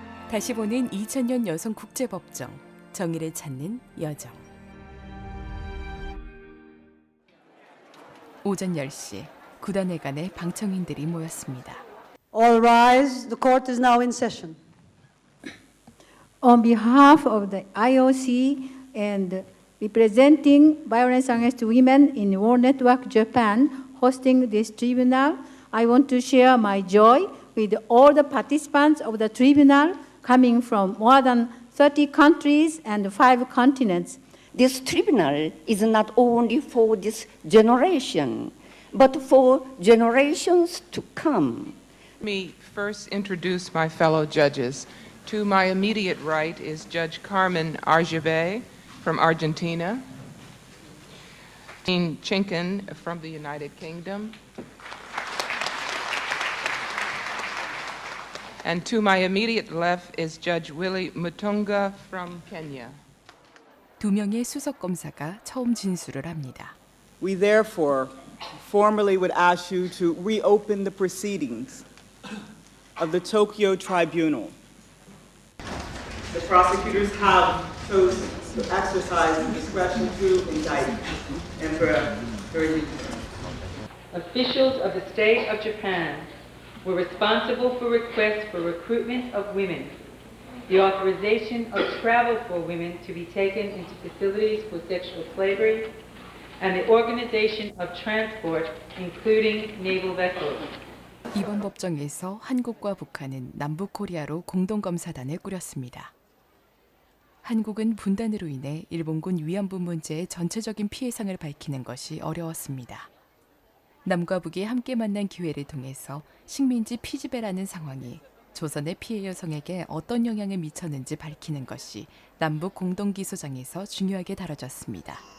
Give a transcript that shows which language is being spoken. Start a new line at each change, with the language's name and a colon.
Korean: 다시 보는 2000년 여성국제법정, 정의를 찾는 여정. 오전 10시, 구단회관에 방청인들이 모였습니다.
English: All rise. The court is now in session. On behalf of the IOC and representing Violence Against Women in War Network Japan hosting this tribunal, I want to share my joy with all the participants of the tribunal coming from more than 30 countries and 5 continents. This tribunal is not only for this generation, but for generations to come. Let me first introduce my fellow judges. To my immediate right is Judge Carmen Argibay from Argentina, Dean Chinkin from the United Kingdom, and to my immediate left is Judge Willie Mutunga from Kenya.
Korean: 2명의 수석 검사가 처음 진술을 합니다.
English: We therefore formally would ask you to reopen the proceedings of the Tokyo Tribunal. The prosecutors have chosen to exercise discretion to indict Emperor Hirohito. Officials of the state of Japan were responsible for requests for recruitment of women, the authorization of travel for women to be taken into facilities for sexual slavery, and the organization of transport, including naval vessels.
Korean: 이번 법정에서 한국과 북한은 남북코리아로 공동검사단을 꾸렸습니다. 한국은 분단으로 인해 일본군 위안부 문제의 전체적인 피해상을 밝히는 것이 어려웠습니다. 남과 북이 함께 만난 기회를 통해서 식민지 피지배라는 상황이 조선의 피해 여성에게 어떤 영향을 미쳤는지 밝히는 것이 남북 공동기소장에서 중요하게 다뤄졌습니다.